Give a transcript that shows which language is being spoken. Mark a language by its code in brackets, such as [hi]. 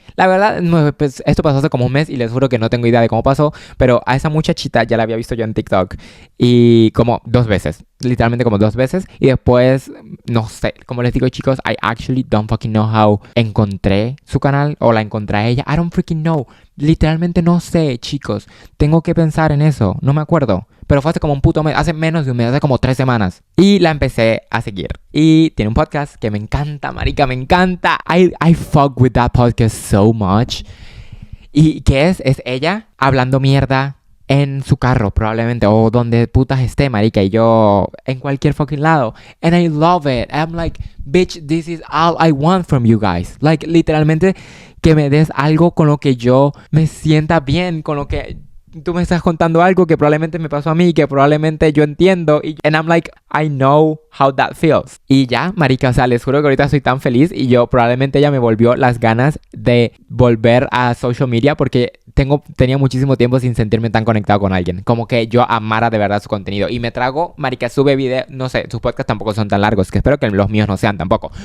[es] La verdad, pues, esto pasó hace como un mes y les juro que no tengo idea de cómo pasó, pero a esa muchachita ya la había visto yo en TikTok y como 2 veces, literalmente como 2 veces, y después, no sé, como les digo chicos, [en] I actually don't fucking know how [es] encontré su canal o la encontré a ella, [en] I don't freaking know, [es] literalmente no sé chicos, tengo que pensar en eso, no me acuerdo. Pero fue hace como un puto mes, hace menos de un mes, hace como 3 semanas. Y la empecé a seguir. Y tiene un podcast que me encanta, marica, me encanta. [en] I fuck with that podcast so much. [es] ¿Y qué es? Es ella hablando mierda en su carro, probablemente. O donde putas esté, marica. Y yo en cualquier fucking lado. [en] And I love it. I'm like, bitch, this is all I want from you guys. [es] Like, literalmente, que me des algo con lo que yo me sienta bien, con lo que tú me estás contando algo que probablemente me pasó a mí, que probablemente yo entiendo. [en] And I'm like, I know how that feels. [es] Y ya, marica, o sea, les juro que ahorita estoy tan feliz. Y yo probablemente ella me volvió las ganas de volver a social media porque tenía muchísimo tiempo sin sentirme tan conectado con alguien. Como que yo amara de verdad su contenido. Y me trago, marica, sube video, no sé, sus podcasts tampoco son tan largos, que espero que los míos no sean tampoco.